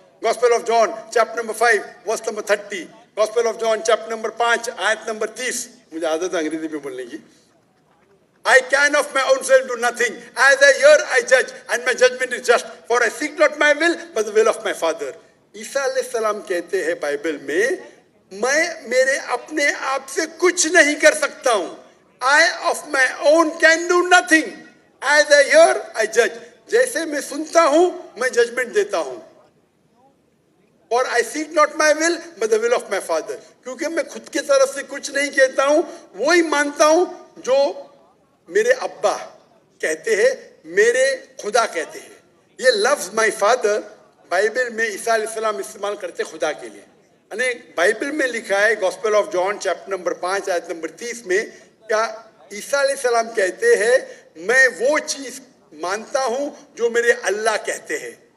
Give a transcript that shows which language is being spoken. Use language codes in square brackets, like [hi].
[en] Gospel of John chapter number 5 verse number 30, Gospel of John chapter number 5 [ur] آیت number 30, مجھے عادت ہے انگریزی میں بولنے کی. [en] I can of my own self do nothing. As I hear, I judge, and my judgment is just. For I seek not my will, but the will of my Father. [ur] عیسیٰ علیہ السلام کہتے ہیں بائبل میں میرے اپنے آپ سے کچھ نہیں کر سکتا ہوں. [en] I of my own can do nothing. As I hear, I judge. [ur] جیسے میں سنتا ہوں میں ججمنٹ دیتا ہوں. [en] For I seek not my will, but the will of my Father. [ur] کیونکہ میں خود کی طرف سے کچھ نہیں کہتا ہوں, وہی مانتا ہوں جو میرے ابا کہتے ہیں, میرے خدا کہتے ہیں. یہ لفظ [en] my father [ur] بائبل میں عیسیٰ علیہ السلام استعمال کرتے خدا کے لیے. یعنی بائبل میں لکھا ہے gospel of John chapter number 5 آیت نمبر 30 میں, کیا عیسیٰ علیہ السلام کہتے ہیں میں وہ چیز مانتا ہوں جو میرے اللہ کہتے ہیں.